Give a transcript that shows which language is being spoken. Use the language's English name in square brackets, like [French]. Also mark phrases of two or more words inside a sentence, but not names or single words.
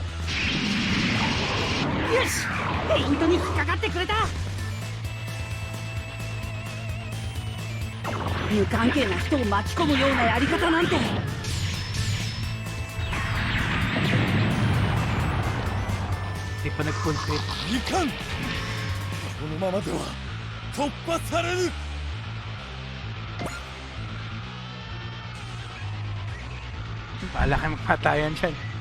[Japanese] よし、ペイントに引っかかってくれた。無関係な人を巻き込むようなやり方なんて。 [Filipino] Di pa nag-concrete. [Japanese] いかん、このままでは突破される。 [Filipino] Bahala kayo magpatayan dyan.